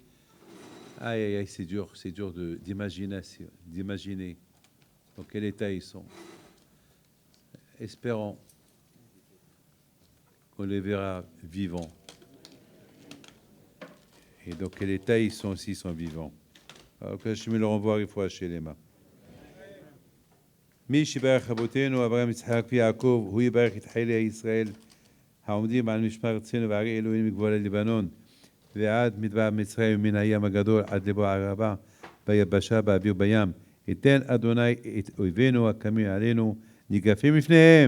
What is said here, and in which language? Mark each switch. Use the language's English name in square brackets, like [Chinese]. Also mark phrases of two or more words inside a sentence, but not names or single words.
[French] Aïe, aïe, aïe, c'est dur d'imaginer dans quel état ils sont. Espérons qu'on les verra vivants. Et dans quel état ils sont s'ils sont vivants. Alors que je me le renvoie, il faut hacher les mains. [Hebrew] מי שיברך אבותינו אברהם יצחק ויעקב הוא יברך את חיילי ישראל העומדים על משמר ארצנו וערי אלוהים מגבול הלבנון ועד מדבר מצרים מן הים הגדול עד לבוא הערבה ביבשה באוויר בים ייתן אדוני את אויבינו הקמים עלינו ניגפים לפניהם.